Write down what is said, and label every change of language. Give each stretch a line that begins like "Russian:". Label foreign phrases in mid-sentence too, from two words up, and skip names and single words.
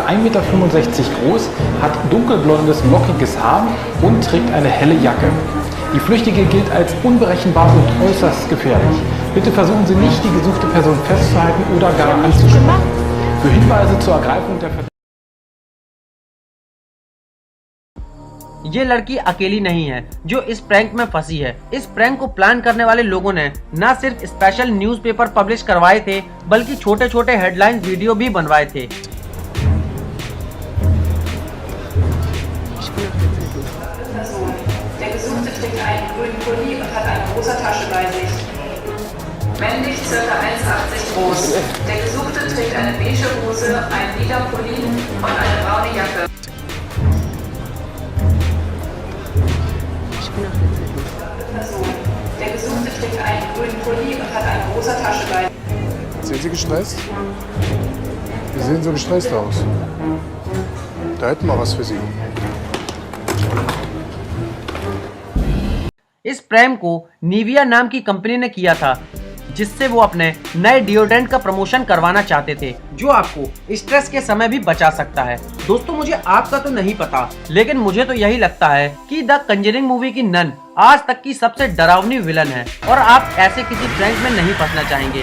German: 1,65 Meter groß, hat dunkelblondes, lockiges Haar und trägt eine helle Jacke. Die Flüchtige gilt als unberechenbar und äußerst gefährlich. Bitte versuchen Sie nicht, die gesuchte Person festzuhalten oder gar anzusprechen. Für Hinweise zur Ergreifung der
Hindi: ये लड़की अकेली नहीं है जो इस प्रैंक में फंसी है। इस प्रैंक को प्लान करने वाले लोगों ने न सिर्फ स्पेशल न्यूज़पेपर पब्लिश करवाए थे, बल्कि छोटे छोटे हेडलाइन वीडियो भी बनवाए थे।
German: Der Gesuchte trägt einen grünen Pulli und hat eine rosa Tasche bei sich. Männlich, ca. 1,80 groß. Der Gesuchte trägt eine beige Hose, einen lila Pulli und eine braune Jacke. Der Gesuchte trägt einen grünen Pulli und hat eine rosa Tasche bei sich. Sind Sie gestresst? Sie sehen so gestresst aus. Da hätten wir was für Sie.
Hindi: इस प्रैंक को निविया नाम की कंपनी ने किया था, जिससे वो अपने नए डिओड्रेंट का प्रमोशन करवाना चाहते थे, जो आपको स्ट्रेस के समय भी बचा सकता है। दोस्तों मुझे आपका तो नहीं पता, लेकिन मुझे तो यही लगता है कि द कंजरिंग मूवी की नन आज तक की सबसे डरावनी विलन है और आप ऐसे किसी प्रैंक में नहीं फंसना चाहेंगे।